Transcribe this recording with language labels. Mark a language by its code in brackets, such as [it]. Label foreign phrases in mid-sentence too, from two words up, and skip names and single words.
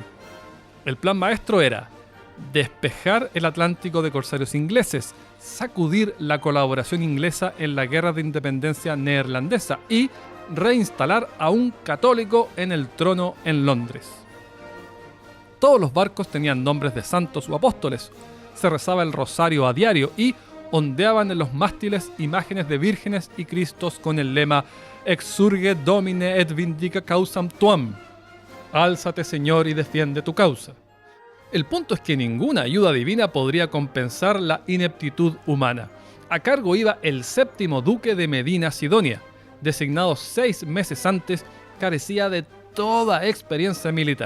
[es] El plan maestro era despejar el Atlántico de corsarios ingleses, sacudir la colaboración inglesa en la guerra de independencia neerlandesa y reinstalar a un católico en el trono en Londres. Todos los barcos tenían nombres de santos o apóstoles, se rezaba el rosario a diario y ondeaban en los mástiles imágenes de vírgenes y cristos con el lema [la] Exsurge Domine et vindica causam tuam. [es] Álzate, Señor, y defiende tu causa. El punto es que ninguna ayuda divina podría compensar la ineptitud humana. A cargo iba el 7º duque de Medina Sidonia, designado 6 meses antes, carecía de toda experiencia militar.